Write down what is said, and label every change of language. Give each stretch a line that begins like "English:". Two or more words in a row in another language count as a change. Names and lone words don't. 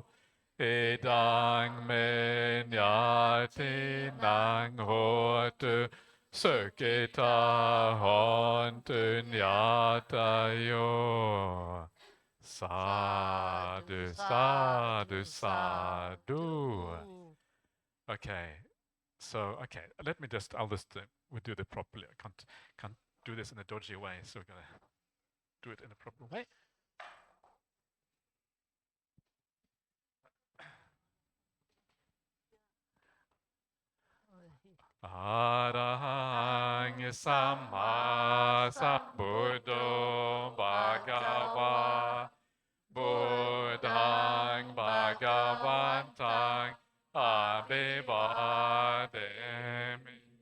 Pali: Idang men yati nang hotu sukita hontun yatayo. Sadhu, sadhu, sadhu.
English: Okay. So, okay, we'll do it properly. I can't do this in a dodgy way, so we're going to do it in a proper way.
Pali: Arahang Samma Sambuddho Bhagava Buddhang Bhagavantang Abhivademi.